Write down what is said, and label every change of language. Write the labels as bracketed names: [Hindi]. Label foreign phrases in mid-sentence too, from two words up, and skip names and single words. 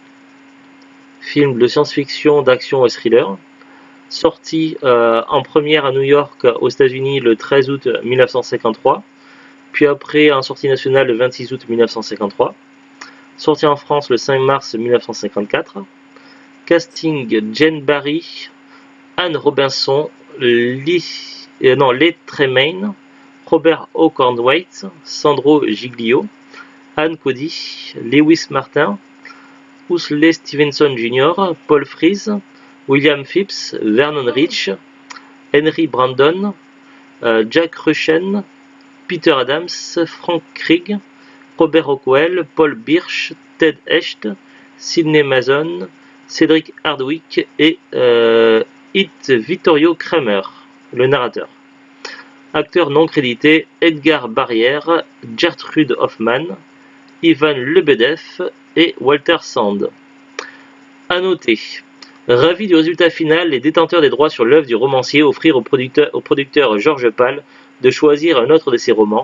[French] Film de science-fiction, d'action et thriller. Sorti en première à New York aux États-Unis le 13 août 1953. Puis après en sortie nationale le 26 août 1953. Sorti en France le 5 mars 1954. Casting Jane Barry, Anne Robinson, Lee Tremaine, Robert Oakenwaite, Sandro Giglio, Anne Cody, Lewis Martin, Huxley Stevenson Jr., Paul Frees, William Phipps, Vernon Rich, Henry Brandon, Jack Rushen, Peter Adams, Frank Krieg, Robert Rockwell, Paul Birch, Ted Hecht, Sidney Mason, Cédric Hardwick et Vittorio Kramer, le narrateur. Acteurs non crédités, Edgar Barrière, Gertrude Hoffman, Ivan Lebedev et Walter Sand. A noter, ravis du résultat final, les détenteurs des droits sur l'œuvre du romancier offrirent au producteur George Pal de choisir un autre de ses romans.